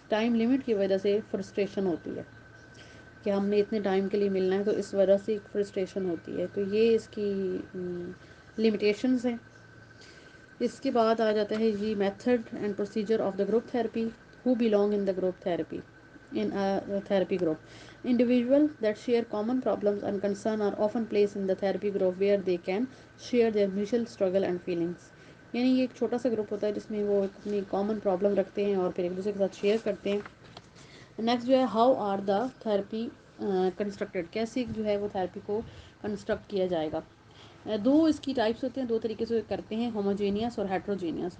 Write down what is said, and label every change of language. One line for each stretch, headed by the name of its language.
Urdu: Time limit کی وجہ سے فرسٹریشن ہوتی ہے کہ ہم نے اتنے ٹائم کے لیے ملنا ہے، تو اس وجہ سے ایک فرسٹریشن ہوتی ہے. تو یہ اس کی لمیٹیشنز ہیں. اس کے بعد آ جاتا ہے جی
English: Method and procedure of the group therapy. Who belong in the group therapy in a therapy group. Individuals that share common problems and concern are often placed in the therapy group where they can share their mutual struggle and feelings.
Urdu: یعنی یہ ایک چھوٹا سا group ہوتا ہے جس میں وہ اپنی کامن پرابلم رکھتے ہیں اور پھر ایک دوسرے کے ساتھ شیئر کرتے ہیں. نیکسٹ جو ہے
English: how are the therapy constructed,
Urdu: کیسے جو ہے وہ تھراپی کو کنسٹرکٹ کیا جائے گا. دو اس کی ٹائپس ہوتے ہیں، دو طریقے سے کرتے ہیں، ہوموجینیس اور ہیٹروجینیس.